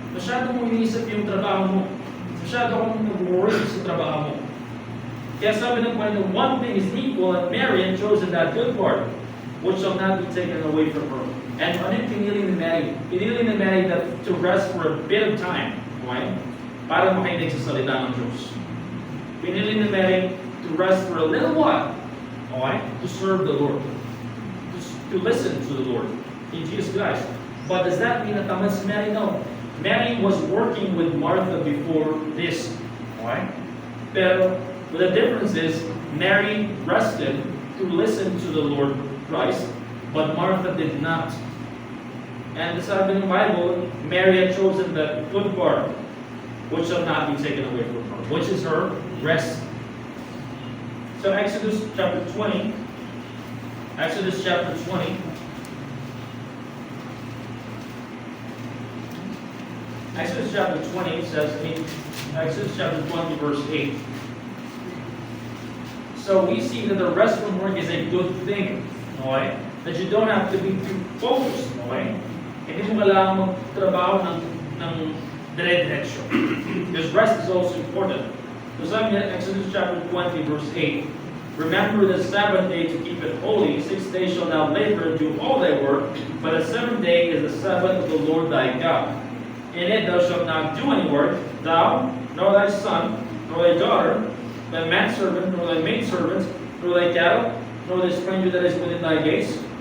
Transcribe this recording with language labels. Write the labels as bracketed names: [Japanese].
[Filipino] Masyado mong iniisip yung trabaho mo. Masyado kong nag-worry sa trabaho mo. Kaya sabi ng Panginoon, [English] one thing is needful, and Mary had chosen that good part, which shall not be taken away from her. And [Filipino] ano yung pinili ni Mary? [English] Pinili ni Mary that to rest for a bit of time. Okay? [Filipino] Para makinig sa salita ng Diyos. Pinili ni Mary [English] to rest for a little while. Okay? To serve the Lord. To listen to the Lord. In Jesus Christ. But does that mean that [Filipino] tamad si Mary? [English] No. Mary was working with Martha before this. Okay? Pero the difference is, Mary rested to listen to the Lord Christ, but Martha did not. And [Filipino] sabi ng Bible, [English] Mary had chosen the good part, which shall not be taken away from her, which is her rest. So Exodus chapter 20. Exodus chapter 20. Exodus chapter 20 says, Exodus chapter 20 verse 8. So we see that the rest from work is a good thing. Okay? That you don't have to be too focused. Okay? [Filipino] Hindi mo kailangan magtrabaho ng dire-diretso. [English] Because rest is also important. So sabi niya, Exodus chapter 20 verse 8, remember the Sabbath day to keep it holy. 6 days shall thou labor and do all thy work, but the seventh day is the Sabbath of the Lord thy God. In it thou shalt not do any work, thou, nor thy son, nor thy daughter, thy manservant, nor thy maidservant, nor thy cattle, nor the stranger that is within thy gates.